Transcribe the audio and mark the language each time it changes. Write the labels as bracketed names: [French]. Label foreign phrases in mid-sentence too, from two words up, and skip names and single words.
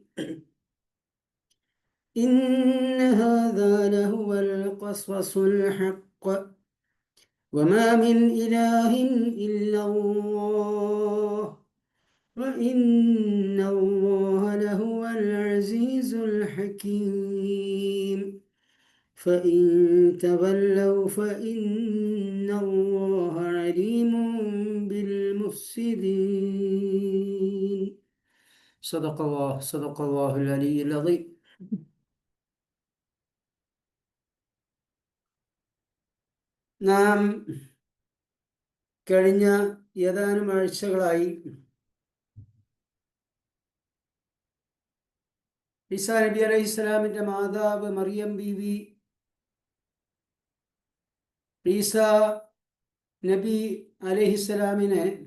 [Arabic] إن هذا لهو القصص الحق وما من إله إلا الله وإن الله لهو العزيز الحكيم. فإن تولوا فإن الله عليم بالمفسدين. صدق الله العلي العظيم. [Malayalam] നാം കഴിഞ്ഞ ഏതാനും ആഴ്ചകളായി ഈസാ നബി അലൈഹിസ്സലാമിൻ്റെ മാതാവ് മറിയം ബീവി ഈസാ നബി അലൈഹിസ്സലാമിനെ